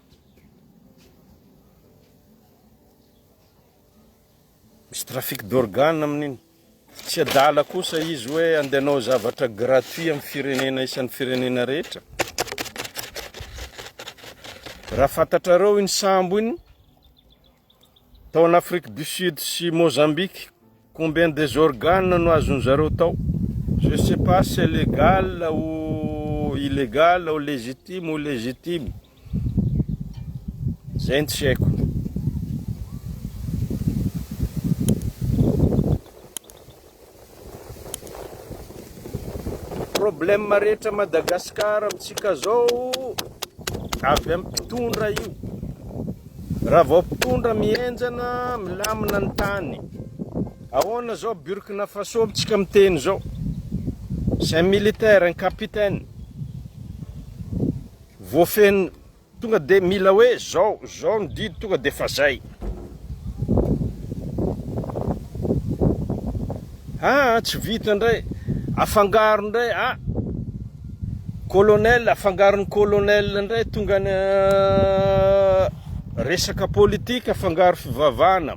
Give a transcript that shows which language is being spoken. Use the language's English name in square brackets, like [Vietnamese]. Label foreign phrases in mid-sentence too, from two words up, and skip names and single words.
[Malagasy] Misy [French] trafic d'organe [Malagasy] amin'iny. Tsy adala kosa izy hoe andehanao zavatra gratuit amin'ny firenena isan'ny firenena rehetra. Raha fantatrareo iny sambo iny, tao en Afrique du Sud sy Mozambique, [French] combien des organes [Malagasy] no azon'zareo tao? [French] Je sais pas si c'est légal ou illégal ou légitime ou légitime. [Malagasy] Zay tsy haiko. Problème rehetra Madagascar amitsika zao avy amin'ny mpitondra io. Raha vao mpitondra mienjana milamina ny tany. Ahoana zao Burkina Faso amitsika miteny zao. [French] C'est un militaire, un capitaine. [Malagasy] Voafeny tonga de mila hoe zao ndidy tonga de fa zay. Tsy vita ndray. Afangaro ndray, colonel, afangaron'ny colonel ndray tonga resaka politika afangaro fivavahana.